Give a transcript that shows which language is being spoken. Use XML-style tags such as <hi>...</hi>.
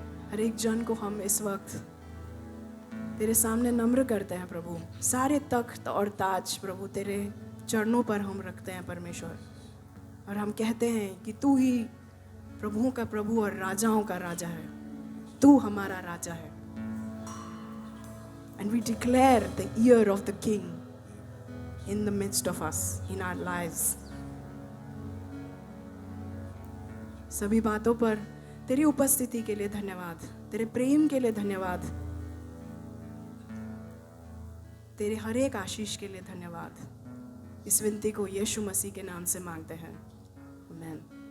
<hi>हर एक जन को हम इस वक्त तेरे सामने नम्र करते हैं प्रभु। सारे तख्त और ताज प्रभु तेरे चरणों पर हम रखते हैं परमेश्वर, और हम कहते हैं कि तू ही प्रभुओं का प्रभु और राजाओं का राजा है। तू हमारा राजा है।</hi> <en>And we declare the year of the King in the midst of us, in our lives.</en> <hi>सभी बातों पर तेरी उपस्थिति के लिए धन्यवाद, तेरे प्रेम के लिए धन्यवाद, तेरे हर एक आशीष के लिए धन्यवाद। इस विनती को यीशु मसीह के नाम से मांगते हैं, आमीन।</hi>